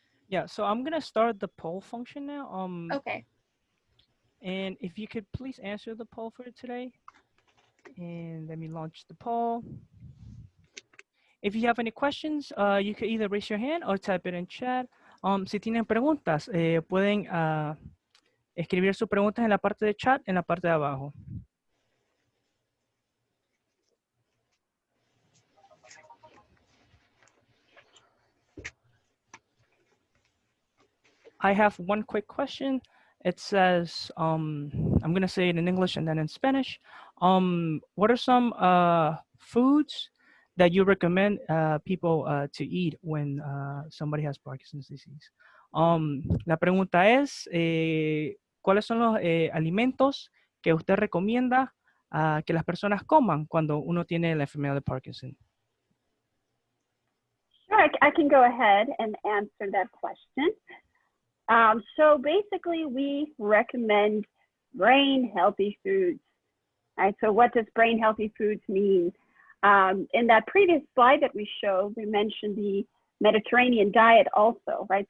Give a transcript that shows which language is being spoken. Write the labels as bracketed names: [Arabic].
[English] Yeah, so I'm gonna start the poll function now. Okay. And if you could please answer the poll for today. And let me launch the poll. If you have any questions, you can either raise your hand or type it in chat. [Spanish] Si tienen preguntas, pueden escribir sus preguntas en la parte de chat, en la parte de abajo. [English] I have one quick question. It says, I'm going to say it in English and then in Spanish. What are some foods that you recommend people to eat when somebody has Parkinson's disease? [Spanish] La pregunta es, ¿cuáles son los alimentos que usted recomienda que las personas coman cuando uno tiene la enfermedad de Parkinson? [English] Sure, I can go ahead and answer that question. So basically, we recommend brain healthy foods. Right? So what does brain healthy foods mean? In that previous slide that we showed, we mentioned the Mediterranean diet also, right?